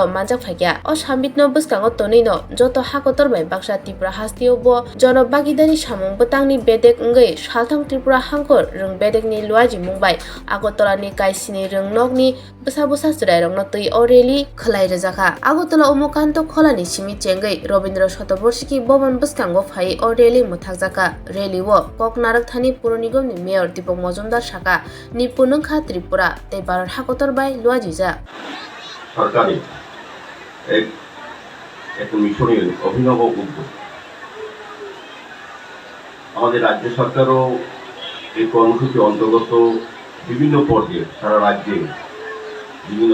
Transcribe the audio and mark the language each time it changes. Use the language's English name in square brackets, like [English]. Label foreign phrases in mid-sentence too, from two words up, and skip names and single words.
[Kok Borok] manjak phakya o summit no buskango tonino joto hakotor bai baksa Tripura hastio bo jonobagidari samung butangni bedek ngai salthang Tripura hangkor rungbedekni luaji mungbai agotolani kaisini rungnokni busa busa surairongno tui o rally khlai rejaka agotola umukanto kholani simi chengai Robindra Shatoborshiki Bhavan buskango phai o rally muthak Jaka Rally wo Koknarak Thani Puronikum ni Mayor Dipok Mojumdar Shaka ni Punungkha Tripura te Bharat Hakotor bai Luajija [Bangla] সরকারি এক মিশনের অভিনব উদ্যোগ আমাদের রাজ্য সরকারও এই কর্মসূচি অন্তর্গত বিভিন্ন পর্যায়ে সারা রাজ্যে বিভিন্ন